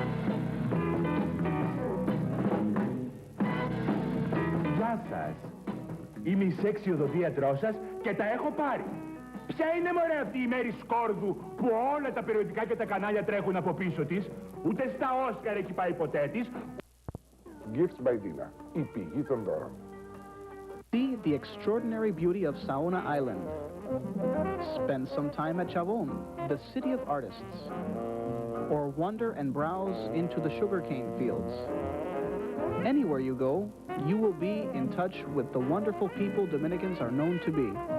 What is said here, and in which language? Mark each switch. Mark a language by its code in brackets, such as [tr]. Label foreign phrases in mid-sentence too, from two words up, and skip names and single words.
[el] Γεια σας. Είμαι η σεξι οδοντίατρός σας και τα έχω πάρει. Ποια είναι μωρέ αυτή η Μέρη Σκόρδου που όλα τα περιοδικά και τα κανάλια τρέχουν από πίσω της, ούτε στα Όσκαρ έχει πάει ποτέ της. Gifts by Dina, η πηγή των δώρων. [en] See the extraordinary beauty of Saona Island. Spend some time at Chavon, the city of artists. Or wander and browse into the sugarcane fields. Anywhere you go, you will be in touch with the wonderful people Dominicans are known to be.